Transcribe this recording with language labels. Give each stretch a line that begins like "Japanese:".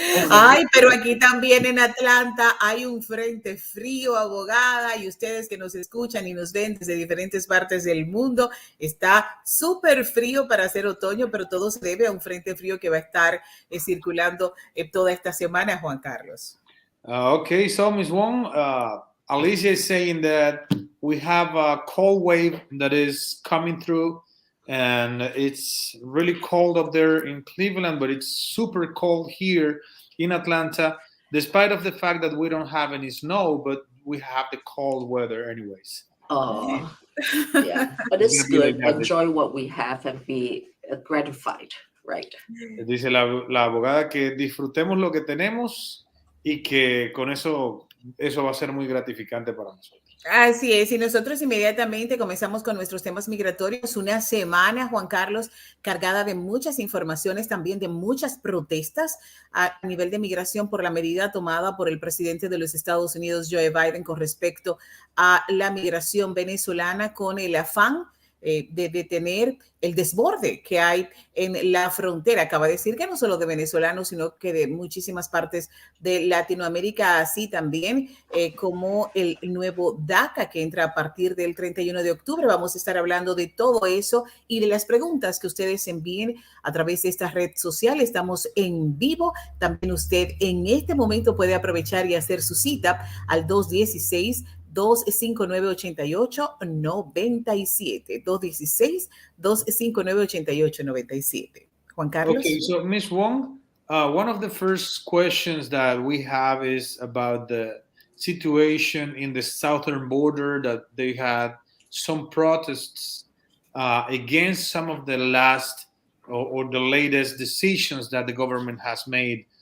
Spanish: Ay, pero aquí también en Atlanta hay un frente frío, abogada, y ustedes que nos escuchan y nos ven desde diferentes partes del mundo, está súper frío para hacer otoño, pero todo se debe a un frente frío que va a estar circulando toda esta semana, Juan Carlos.
English: Okay, so Ms. Wong, Alicia is saying that we have a cold wave that is coming through, and it's really cold up there in Cleveland, but it's super cold here in Atlanta, despite of the fact that we don't have any snow, but we have the cold weather anyways. Oh, yeah, but it's good. Enjoy what we have and be gratified, right?
Spanish: Dice la abogada que disfrutemos lo que tenemos y que con eso va a ser muy gratificante para nosotros. Así es, y nosotros inmediatamente comenzamos con nuestros temas migratorios. Una semana, Juan Carlos, cargada de muchas informaciones, también de muchas protestas a nivel de migración por la medida tomada por el presidente de los Estados Unidos, Joe Biden, con respecto a la migración venezolana, con el afán de detener el desborde que hay en la frontera. Acaba de decir que no solo de venezolanos, sino que de muchísimas partes de Latinoamérica, así también como el nuevo DACA que entra a partir del 31 de octubre. Vamos a estar hablando de todo eso y de las preguntas que ustedes envíen a través de esta red social. Estamos en vivo. También usted en este momento puede aprovechar y hacer su cita al 216-259-8897. 216-259-8897. Juan Carlos.
English: Okay, so Ms. Wong, one of the first questions that we have is about the situation in the southern border, that they had some protests against some of the last or the latest decisions that the government has made.